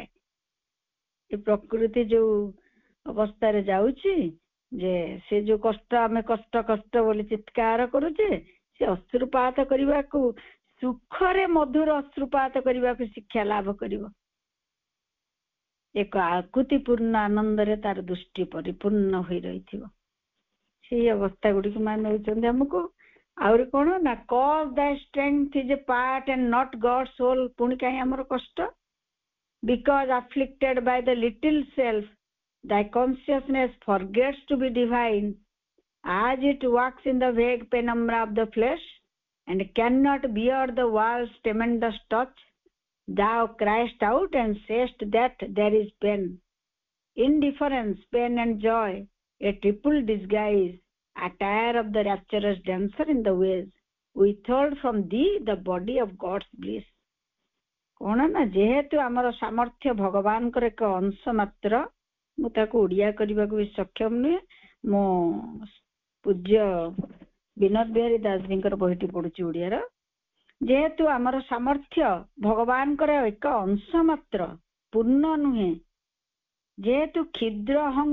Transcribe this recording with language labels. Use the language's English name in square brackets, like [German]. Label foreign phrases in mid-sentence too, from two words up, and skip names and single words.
[Odia] ଏ ପ୍ରକୃତି ଯୋଉ ଅବସ୍ଥାରେ ଯାଉଛି, ଯେ ସେ ଯୋଉ କଷ୍ଟ, ଆମେ କଷ୍ଟ କଷ୍ଟ ବୋଲି ଚିତ୍କାର କରୁଛେ, ସେ ଅଶ୍ରୁପାତ କରିବାକୁ, ସୁଖରେ ମଧୁର ଅଶ୍ରୁପାତ କରିବାକୁ ଶିକ୍ଷା ଲାଭ କରିବ। ଏକ ଆକୁତିପୂର୍ଣ୍ଣ ଆନନ୍ଦରେ ତାର ଦୃଷ୍ଟି ପରିପୂର୍ଣ୍ଣ ହୋଇ ରହିଥିବ। ସେଇ ଅବସ୍ଥା ଗୁଡିକୁ ମାନେ ନେଉଛନ୍ତି ଆମକୁ। ଆହୁରି କଣ ନା [English] cause thy strength is a part and not God's soul। [Odia] ପୁଣି କାହିଁ ଆମର କଷ୍ଟ? [English] Because afflicted by the little self, thy consciousness forgets to be divine, as it walks in the vague penumbra of the flesh and cannot bear the wall's tremendous touch. Thou criest out and sayest that there is pain, indifference, pain and joy, a triple disguise, attire of the rapturous dancer in the ways, withhold from thee the body of God's bliss। [Odia] କଣ ନା ଯେହେତୁ ଆମର ସାମର୍ଥ୍ୟ ଭଗବାନଙ୍କର ଏକ ଅଂଶ ମାତ୍ର, ମୁଁ ତାକୁ ଓଡିଆ କରିବାକୁ ବି ସକ୍ଷମ ନୁହେଁ। ମୁଁ ପୂଜ୍ୟ ବିନୋଦ ବିହାରୀ ଦାସଜୀଙ୍କର ବହିଟି ପଢୁଛି ଓଡିଆର। ଯେହେତୁ ଆମର ସାମର୍ଥ୍ୟ ଭଗବାନଙ୍କର ଏକ ଅଂଶ ମାତ୍ର, ପୂର୍ଣ୍ଣ ନୁହେଁ, ଯେହେତୁ କ୍ଷୁଦ୍ର ଅହଂ